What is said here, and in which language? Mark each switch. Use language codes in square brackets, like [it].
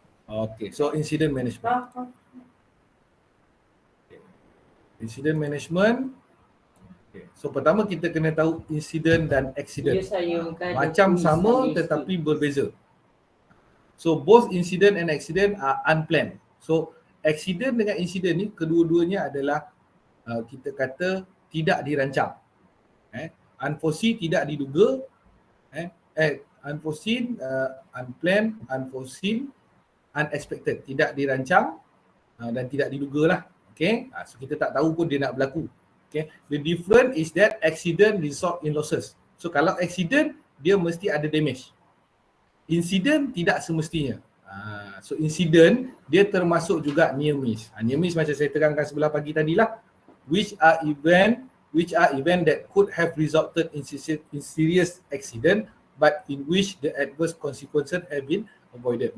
[en] Okay, so incident management. Okay. Incident management. Okay. [ms] So pertama kita kena tahu insiden dan accident. Macam sama tetapi berbeza. [en] So both incident and accident are unplanned. [ms] So accident dengan insiden ni kedua-duanya adalah kita kata tidak dirancang. Unforeseen, tidak diduga. Unforeseen, unplanned, unforeseen, unexpected, tidak dirancang dan tidak diduga lah. Okay, so kita tak tahu pun dia nak berlaku. [en] Okay, the difference is that accident result in losses. [ms] So kalau accident dia mesti ada damage. Insiden tidak semestinya. So insiden dia termasuk juga near miss. [en] Near miss [ms] macam saya terangkan sebelah pagi tadilah, [en] which are event that could have resulted in serious accident but in which the adverse consequences have been avoided.